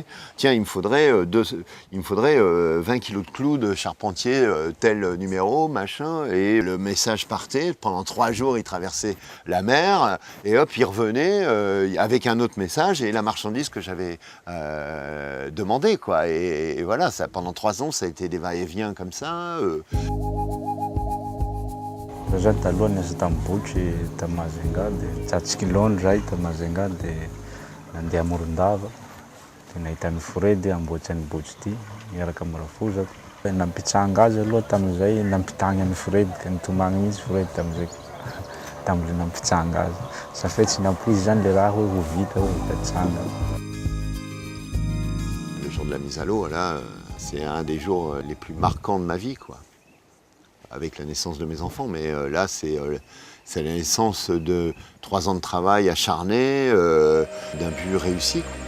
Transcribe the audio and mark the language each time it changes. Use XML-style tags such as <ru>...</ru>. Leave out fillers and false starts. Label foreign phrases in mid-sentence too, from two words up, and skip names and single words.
<fr>Tiens, il me faudrait 20 kilos de clous de charpentier, tel numéro, machin. Et le message partait. Pendant 3 jours, il traversait la mer. Et hop, il revenait avec un autre message et la marchandise que j'avais demandé, quoi. Et voilà, ça, pendant 3 ans, ça a été des va-et-vient comme ça.</fr> <mg>Zany taloha niasa tamin'ny botry ta Majunga dia tsatsiky zay ta Majunga dia nandeha Morondava dia nahita ny Fredy amboatsy ny botry ity miaraka amin'ny rafozako. Nampitsanga azy aloha tamin'izay nampitagny an'ny Fredy dia nitomagny mihitsy Fredy tamin'izay nampitsanga azy. Safety tsy nampoizy zany le raha hoe ho vita tsanga.</mg> <fr>Le jour de la mise à l'eau, là, c'est un des jours les plus marquants de ma vie, quoi. Avec la naissance de mes enfants, mais là, c'est la naissance de 3 ans de travail acharné, d'un but réussi.</fr>